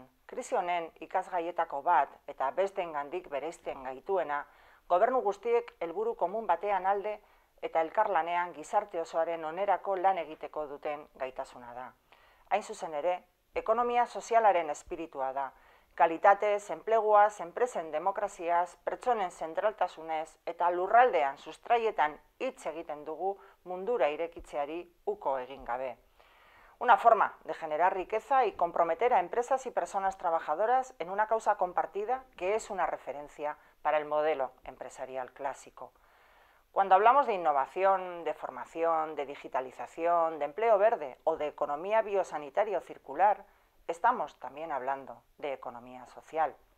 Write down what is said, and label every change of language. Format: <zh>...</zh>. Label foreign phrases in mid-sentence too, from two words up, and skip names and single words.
<eu>Krisi honen ikasgaietako bat eta besteengandik bereizten gaituena, gobernu guztiek helburu komun batean alde eta elkarlanean gizarte osoaren onerako lan egiteko duten gaitasuna da. Hain zuzen ere, ekonomia sozialaren espiritua da. Kalitatez, enpleguaz, enpresen demokraziaz, pertsonen zentraltasunez eta lurraldean sustraietan hitz egiten dugu mundura irekitzeari uko egin gabe.</eu> <es>Una forma de generar riqueza y comprometer a empresas y personas trabajadoras en una causa compartida que es una referencia para el modelo empresarial clásico. Cuando hablamos de innovación, de formación, de digitalización, de empleo verde o de economía biosanitaria o circular, estamos también hablando de economía social.</es>